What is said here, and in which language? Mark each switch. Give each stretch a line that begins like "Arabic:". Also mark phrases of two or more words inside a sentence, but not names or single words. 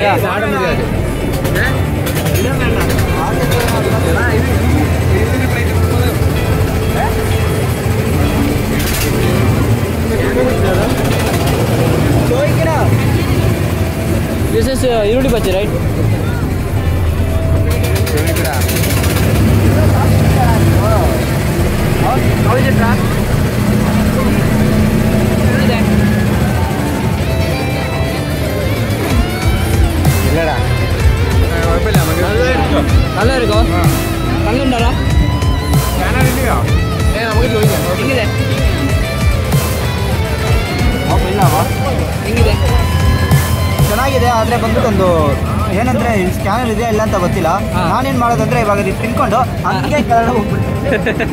English: This is Irudi Bhaji, right? How is the track?
Malayalam: നല്ല എടുക്കോ കല്ലുണ്ടാ
Kannada: ಹೆಂಗಿದೆ ಹೆಂಗಿದೆ ಚೆನ್ನಾಗಿದೆ. ಆದರೆ ಬಂದ್ಬಿಟ್ಟು ಒಂದು ಏನಂದ್ರೆ ಸ್ಕ್ಯಾನರ್ ಇದೆಯಾ ಇಲ್ಲ ಅಂತ ಗೊತ್ತಿಲ್ಲ. ನಾನೇನು ಮಾಡೋದಂದ್ರೆ ಇವಾಗ ಇದು ತಿನ್ಕೊಂಡು ಹಂಗೆ ಕೆಳಗಡೆ ಹೋಗ್ಬಿಡ್ತೀನಿ.